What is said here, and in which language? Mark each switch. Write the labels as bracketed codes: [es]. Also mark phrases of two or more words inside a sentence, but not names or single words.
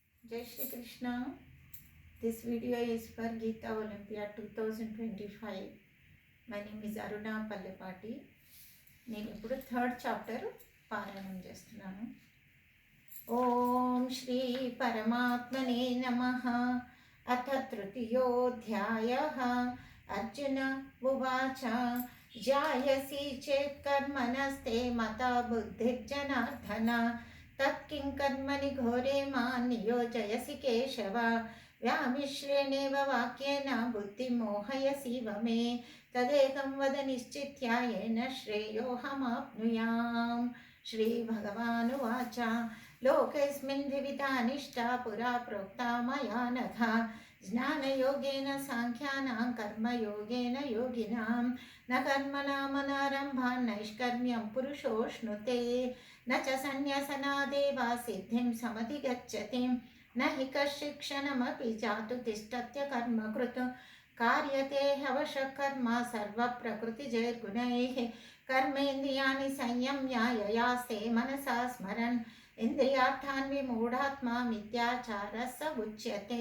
[hi] Jai Shri Krishna. [en] This video is for Geeta Olympia 2025. My name is Aruna Pallepati. [te] నేను ఇప్పుడు [en] third chapter [te] పారాయణం చేస్తున్నాను. [sa] ఓం శ్రీ పరమాత్మనే నమః. అథ తృతీయోధ్యాయః. అర్జున ఉవాచ జాయసి చేత్ కర్మణస్తే మతా బుద్ధిర్జనార్దన తత్కిం కర్మణి ఘోరే మాం నియోజయసి కేశవ వ్యామిశ్రేణేవ వాక్యేన బుద్ధిమోహయసీవ మే తదేకం వద నిశ్చిత్య येन श्रेयोऽहमाप्नुयाम्. श्रीभगवानुवाच लोकेऽस्मिन् द्विविधा निष्ठा पुरा प्रोक्ता मया नघ ज्ञानयोगेन साङ्ख्यानां कर्मयोगेन योगिनां न कर्मणामनारम्भान् नैष्कर्म्यं पुरुषोऽश्नुते न च सन्न्यसनादेवा सिद्धिं समधिगच्छति न हि कश्चिक्षणमपि जातु तिष्ठत्य कर्मकृत् कार्यते ह्यवशः कर्म सर्वप्रकृतिजैर्गुणैः कर्मेन्द्रियाणि संयम्य ययास्ते मनसा स्मरन् इन्द्रियार्थान् विमूढात्मा मिथ्याचारः स उच्यते.